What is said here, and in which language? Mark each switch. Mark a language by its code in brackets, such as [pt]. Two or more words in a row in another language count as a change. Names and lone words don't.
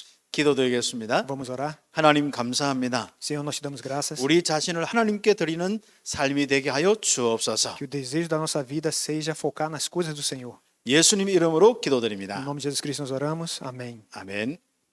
[ko] 기도드리겠습니다. [pt] Vamos orar? [ko] 하나님 감사합니다. [pt] Senhor, nós te damos graças. [ko] 우리 자신을 하나님께 드리는 삶이 되게 하여 주옵소서. [pt] Que o desejo da nossa vida seja focar nas coisas do Senhor. [ko] 예수님 이름으로 [pt] Em [ko] 기도드립니다. [pt] nome de Jesus Cristo nós oramos. Amém. [ko] 아멘.